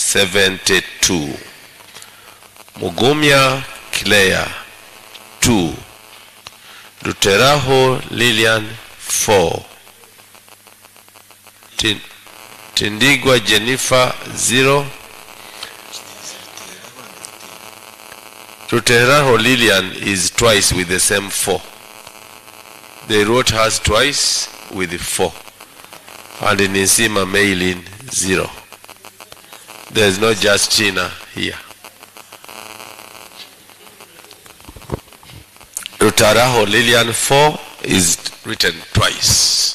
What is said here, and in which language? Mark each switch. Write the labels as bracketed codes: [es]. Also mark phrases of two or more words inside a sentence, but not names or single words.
[en] 72. Mugumya Kilea 2. Luteraho Lilian 4. Tindigwa Jennifer 0. Luteraho Lilian is twice with the same 4. They wrote hers twice with 4. And Nisima Maylin 0. There is no Justina here. Luteraho Lilian 4 is written twice.